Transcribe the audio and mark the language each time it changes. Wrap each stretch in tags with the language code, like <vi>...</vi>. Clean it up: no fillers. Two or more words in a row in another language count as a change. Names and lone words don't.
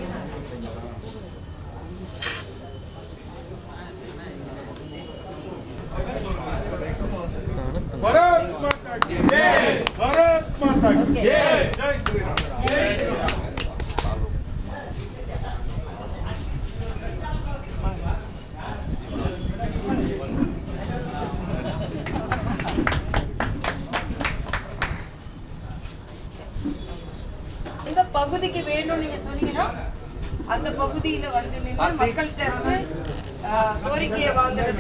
<hi>भारत माता की जय भारत माता की जय जय श्री राम जय श्री राम</hi> <ta>எந்த பகுதிக்கு வேணும் நீங்க சொன்னீங்கன்னா அந்த பகுதியில வந்து நின்று மக்கள்கிட்ட வந்து கோரிக்கையை வாங்குறது.</ta>